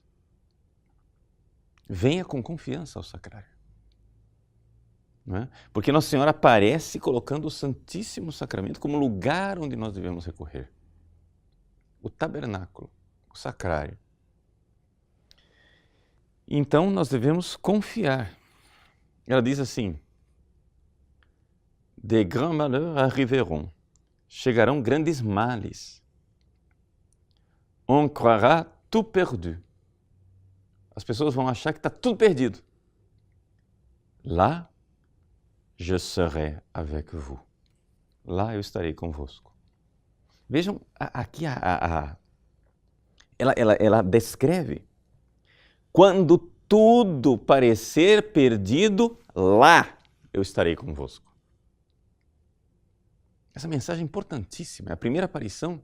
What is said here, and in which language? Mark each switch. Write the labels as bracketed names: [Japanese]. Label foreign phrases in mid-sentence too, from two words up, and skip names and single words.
[Portuguese] Venha com confiança ao sacrário. não é? Porque Nossa Senhora aparece colocando o Santíssimo Sacramento como lugar onde nós devemos recorrer. O tabernáculo, o sacrário. Então nós devemos confiar. Ela diz assim: [French] "Des grands malheurs arriveront", [Portuguese] chegarão grandes males. [French] "On croira tout perdu", [Portuguese] as pessoas vão achar que está tudo perdido. [French] "Là, je serai avec vous", [Portuguese] lá eu estarei convosco. Vejam, aqui ela descreve quando tudo parecer perdido, lá eu estarei convosco. Essa mensagem é importantíssima, é a primeira aparição.